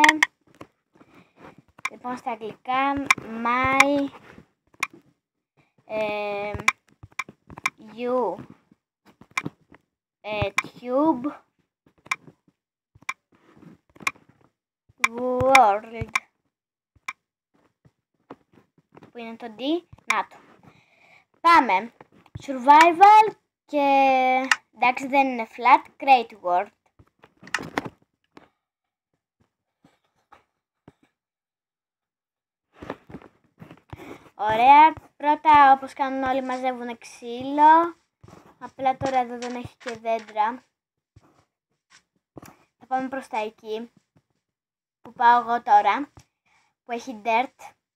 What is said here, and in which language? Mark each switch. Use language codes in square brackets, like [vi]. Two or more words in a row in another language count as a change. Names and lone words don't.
[el] Λοιπόν, στα αγγλικά My Tube World. Που είναι το D, να το. Πάμε. Survival και εντάξει δεν είναι flat, [en] create world. [el] Ωραία, πρώτα όπως κάνουν όλοι μαζεύουν ξύλο. Απλά τώρα εδώ δεν έχει και δέντρα. Θα πάμε προς τα εκεί που πάω εγώ τώρα, που έχει dirt.